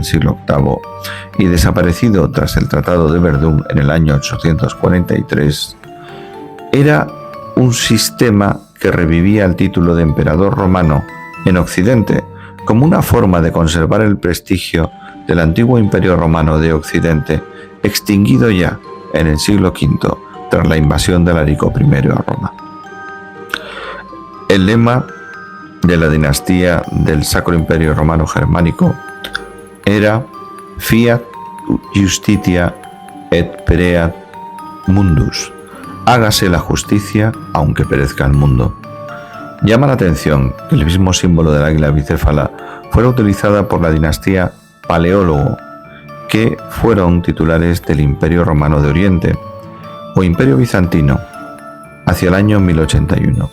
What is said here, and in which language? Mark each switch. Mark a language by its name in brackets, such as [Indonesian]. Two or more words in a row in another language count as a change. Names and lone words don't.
[Spanish] siglo VIII y desaparecido tras el Tratado de Verdún en el año 843, era un sistema que revivía el título de emperador romano en Occidente como una forma de conservar el prestigio del antiguo Imperio Romano de Occidente, extinguido ya en el siglo V tras la invasión de Alarico I a Roma. El lema de la dinastía del Sacro Imperio Romano Germánico era [Latin] Fiat Justitia et pereat mundus, [Spanish] hágase la justicia aunque perezca el mundo. Llama la atención que el mismo símbolo del águila bicéfala fuera utilizada por la dinastía Paleólogo, que fueron titulares del Imperio Romano de Oriente o Imperio Bizantino hacia el año 1081.